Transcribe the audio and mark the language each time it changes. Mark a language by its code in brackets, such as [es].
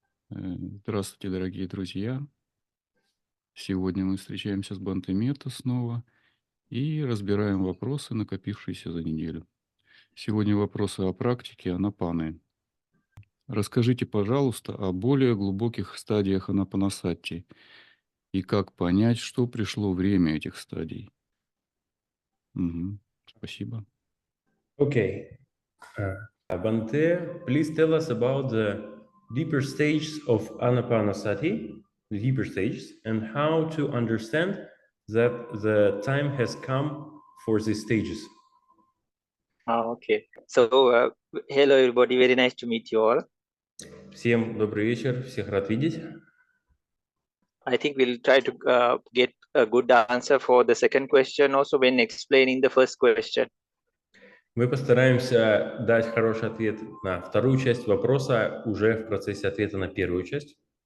[ru] Здравствуйте, дорогие друзья! Сегодня мы встречаемся с бханте Метта снова и разбираем вопросы, накопившиеся за неделю. Сегодня вопросы о практике Анапаны. Расскажите, пожалуйста, о более глубоких стадиях Анапанасати и как понять, что пришло время этих стадий. Мгм. Спасибо. [en] Okay. Bhante, please tell us about the deeper stages of Anapanasati, the deeper stages, and how to understand that the time has come for these stages. Okay. So, hello everybody, very nice to meet you all. [ru] Всем добрый вечер, всех рад видеть. [en] I think we'll try to get a good answer for the second question also when explaining the first question. [ru] Мы постараемся дать хороший ответ на вторую часть вопроса уже в процессе ответа на первую часть.